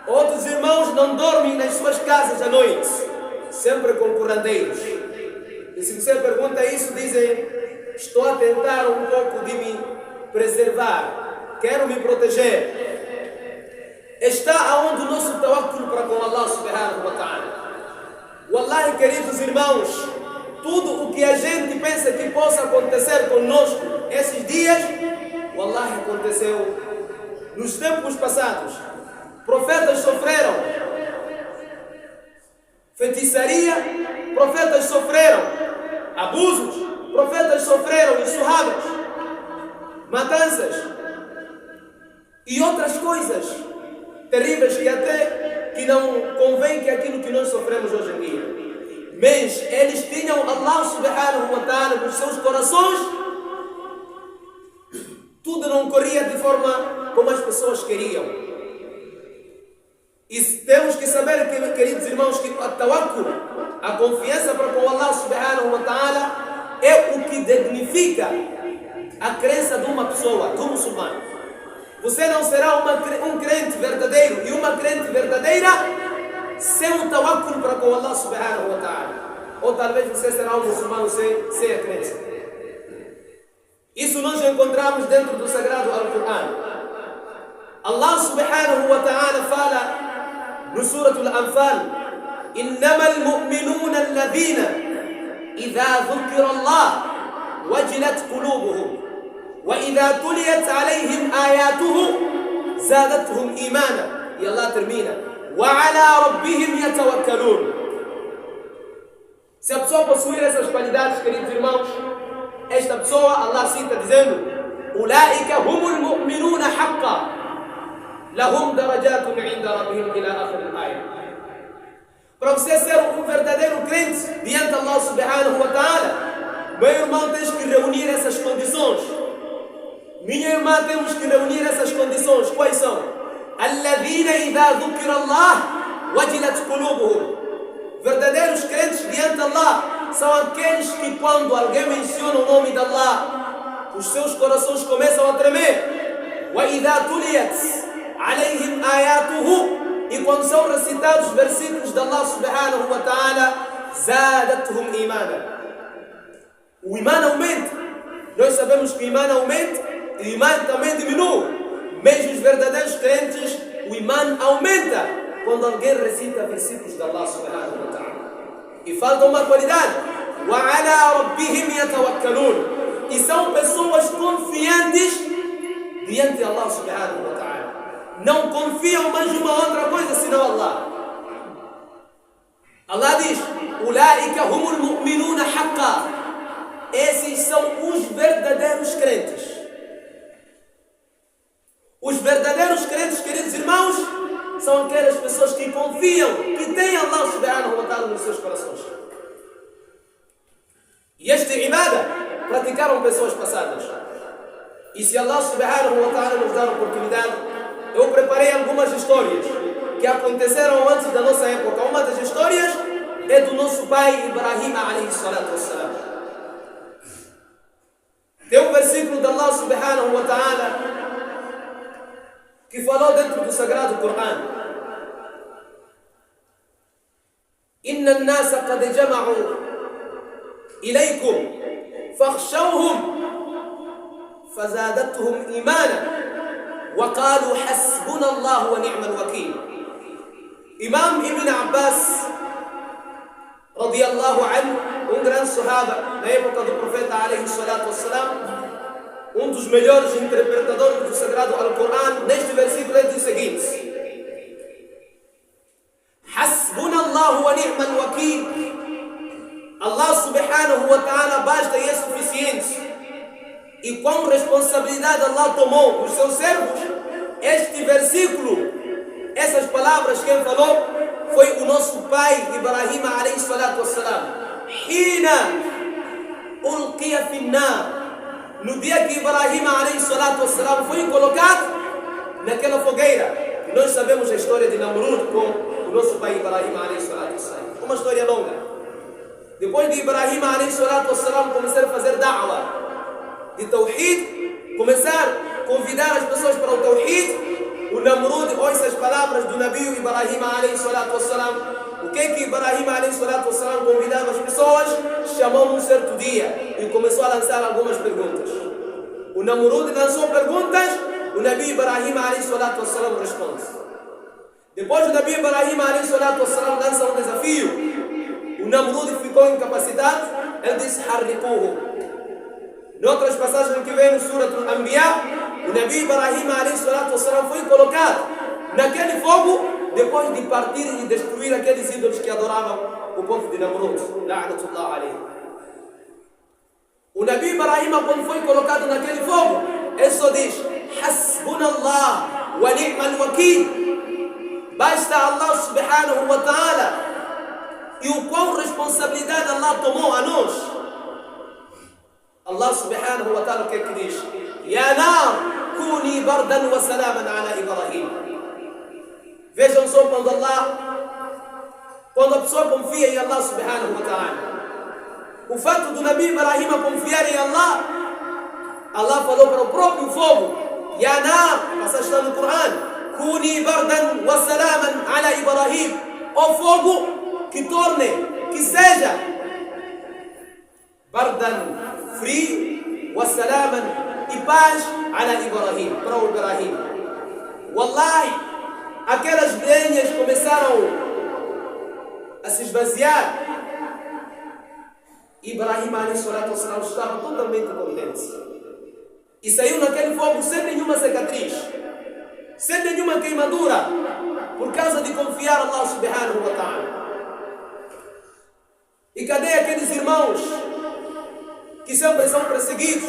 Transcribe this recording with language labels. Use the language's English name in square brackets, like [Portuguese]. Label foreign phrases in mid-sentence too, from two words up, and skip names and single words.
[Portuguese] Outros irmãos não dormem nas suas casas à noite, sempre com curandeiros. E se você pergunta isso, dizem: estou a tentar um pouco de me preservar, quero me proteger. Está aonde o nosso tawakkul para com [Arabic] الله سبحانه وتعالى. [Portuguese] Wallahi, queridos irmãos, tudo o que a gente pensa que possa acontecer conosco esses dias, wallahi, aconteceu nos tempos passados. Profetas sofreram feitiçaria, profetas sofreram abusos, profetas sofreram insurradas, matanças e outras coisas terríveis que até que não convém que aquilo que nós sofremos hoje em dia. Mas eles tinham [Arabic] الله سبحانه وتعالى [Portuguese] nos seus corações. Tudo não corria de forma como as pessoas queriam. E temos que saber, queridos irmãos, que a tawakkul, a confiança para com [Arabic] الله سبحانه وتعالى, [Portuguese] é o que dignifica a crença de uma pessoa, do muçulmano. Você não será um crente verdadeiro e uma crente verdadeira sem o tawakkul para com [Arabic] الله سبحانه وتعالى. [Portuguese] Ou talvez você será um muçulmano sem a crença. Isso nós encontramos dentro do Sagrado Al-Quran. [Arabic] الله سبحانه وتعالى [Portuguese] fala no Surah Al-Anfal: [Arabic] إنما المؤمنون الذين إذا ذكر الله وجلت قلوبهم وإذا تليت عليهم آياته زادتهم إيمانا. [Portuguese] E Allah termina: [Arabic] وعلى ربهم يتوكلون. [Portuguese] Se a pessoa possuir essas qualidades, queridos irmãos, esta pessoa, Allah cita dizendo: [Arabic] أولئك هم المؤمنون حقا لهم درجات عند ربهم إلى آخر الآية. [Portuguese] Para você ser um verdadeiro crente diante de [Arabic] الله سبحانه وتعالى, [Portuguese] meu irmão, tens que reunir essas condições. Minha irmã, temos que reunir essas condições. Quais são? [Arabic] الذين إذا ذكر الله وجلت قلوبهم. [Portuguese] Verdadeiros crentes diante de Allah são aqueles que, quando alguém menciona o nome de Allah, os seus corações começam a tremer. [Arabic] وإذا تليت عليهم آياته. [Portuguese] E quando são recitados os versículos de [Arabic] الله سبحانه وتعالى, زادتهم إيمانا. [Portuguese] O imã aumenta. Nós sabemos que o imã aumenta e o imã também diminui. Mas os verdadeiros crentes, o imã aumenta quando alguém recita versículos de [Arabic] الله سبحانه وتعالى. [Portuguese] E falta uma qualidade. [Arabic] وَعَلَىٰ رَبِّهِمْ يَتَوَكَّلُونَ. [Portuguese] E são pessoas confiantes diante de [Arabic] الله سبحانه وتعالى. [Portuguese] Não confiam mais uma outra coisa senão Allah. Allah diz: [Arabic] أُولَٰئِكَ هُمُ الْمُؤْمِنُونَ حَقًّا. [Portuguese] Esses são os verdadeiros crentes. Os verdadeiros crentes, queridos irmãos, são aquelas pessoas que confiam, que têm [Arabic] الله سبحانه وتعالى [Portuguese] nos seus corações. E este ibada praticaram pessoas passadas. E se [Arabic] الله سبحانه وتعالى [Portuguese] nos dá a oportunidade, eu preparei algumas histórias que aconteceram antes da nossa época. Uma das histórias é do nosso pai Ibrahim [Arabic] عليه الصلاة والسلام. [Portuguese] Tem um versículo de [Arabic] الله سبحانه وتعالى [Portuguese] que falou dentro do Sagrado Corão: [Arabic] إن الناس قد جمعوا لكم فاخشوهم فزادتهم إيمانا وقالوا حسبنا الله ونعم الوكيل. [Portuguese] Imam Ibn Abbas [Arabic] رضي الله عنه, [Portuguese] grande sahaba na época do profeta [Arabic] عليه الصلاة والسلام, [Portuguese] dos melhores interpretadores do Sagrado Alcorão, neste versículo ele diz o seguinte: [Arabic] حسبنا الله ونعم الوكيل. الله سبحانه وتعالى [Portuguese] basta e é suficiente. E com responsabilidade Allah tomou os seus servos. Este versículo, essas palavras quem falou foi o nosso pai Ibrahim [Arabic] عليه الصلاة والسلام. حين ألقي في النار. [Portuguese] No dia que Ibrahim [Arabic] عليه الصلاة والسلام [Portuguese] foi colocado naquela fogueira. E nós sabemos a história de Namrud com o nosso pai Ibrahim [Arabic] عليه الصلاة والسلام. [Portuguese] Uma história longa. Depois de Ibrahim [Arabic] عليه الصلاة والسلام [Portuguese] começar a fazer da'wah de Tawhid, começar a convidar as pessoas para o Tawhid, o Namrud ouça as palavras do Nabi Ibrahim [Arabic] عليه الصلاة والسلام. [Portuguese] O que Ibrahim [Arabic] عليه الصلاة والسلام [Portuguese] convidava as pessoas? Chamou um certo dia e começou a lançar algumas perguntas. O Namrud lançou perguntas, o Nabi Ibrahim [Arabic] عليه الصلاة والسلام [Portuguese] responde. Depois o Nabi Ibrahim [Arabic] عليه الصلاة والسلام [Portuguese] lança um desafio. O Namrud ficou incapacitado, ele disse: Harriquhu. Noutras passagens que vem no Surat Al-Anbiya, o Nabi Ibrahim [Arabic] عليه الصلاة والسلام [Portuguese] foi colocado naquele fogo depois de partir e destruir aqueles ídolos que adoravam o povo de Namrud. [Arabic] لعنة الله عليه. [Portuguese] O Nabi Ibrahim, quando foi colocado naquele fogo, ele só diz: [Arabic] حسبنا الله ونعم الوكيل. [Portuguese] Basta [Arabic] الله سبحانه وتعالى. [Portuguese] E o qual responsabilidade Allah tomou a nós. [Arabic] الله سبحانه وتعالى [Portuguese] o que é que diz? [Arabic] يا نار كوني بردا وسلاما على إبراهيم. [Portuguese] Vejam só quando a pessoa confia em [Arabic] الله سبحانه وتعالى. [Portuguese] O fato do Nabi Ibrahim confiar em Allah, Allah falou para o próprio fogo: [Arabic] يا نار, [Portuguese] essa está no Corão, [Arabic] كوني بردا وسلاما على إبراهيم. [Portuguese] O fogo, que torne, que seja bardan, frio, [Arabic] وسلاما, [Portuguese] e paz ala Ibrahim, para o Ibrahim. Wallahi, aquelas lenhas começaram a se esvaziar. Ibrahim [Arabic] عليه الصلاة والسلام [Portuguese] estava totalmente contente. E saiu naquele fogo sem nenhuma cicatriz, sem nenhuma queimadura, por causa de confiar [Arabic] الله سبحانه وتعالى. [Portuguese] E cadê aqueles irmãos que sempre são perseguidos?